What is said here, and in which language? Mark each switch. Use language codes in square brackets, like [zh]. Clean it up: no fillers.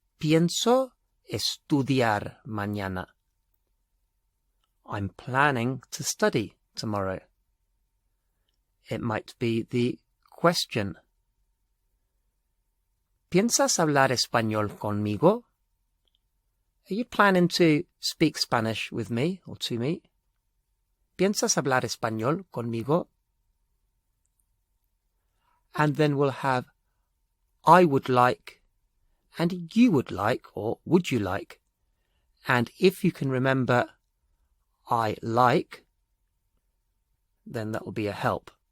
[es] Pienso estudiar mañana. [en] I'm planning to study tomorrow. It might be the question. [es] ¿Piensas hablar español conmigo? [en] Are you planning to speak Spanish with me or to me? [es] ¿Piensas hablar español conmigo? [en] And then we'll have I would like and you would like or would you like. And if you can remember I like, then that will be a help.